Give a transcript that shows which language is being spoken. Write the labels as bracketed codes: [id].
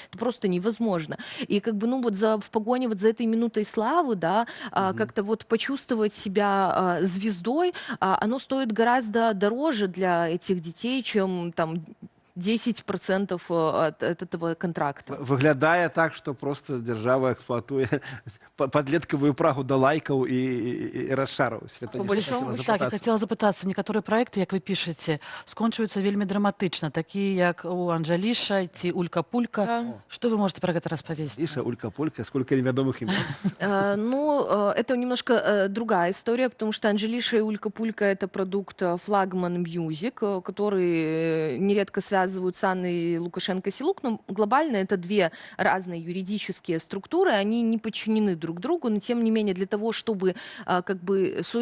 [ru] Это просто невозможно. И как бы, в погоне вот за этой минутой славы, да, как-то вот почувствовать себя звездой, оно стоит гораздо дороже для этих детей, чем там 10% от этого контракта. [be] Выглядае так, что просто держава эксплуатуе подлеткавую прагу да лайкаў і расшараў. Так, я хотела запытацца, некаторыя проекты, як вы пішаце, скончваюцца вельмі драматычна, такія як у Анжеліша ці Улька-Пулька. [ru] Что вы можете про [be] гэта распавесці? [ru] Анжеліша, Улька-Пулька, сколько [be] невядомых [ru] имен? Это немножко другая история, потому что Анжелиша и Улька-Пулька — это продукт Флагман Мьюзик, который нередко связывают с Анной Лукашенко-Силук, но глобально это две разные юридические структуры, они не подчинены друг другу, но тем не менее для того, чтобы как бы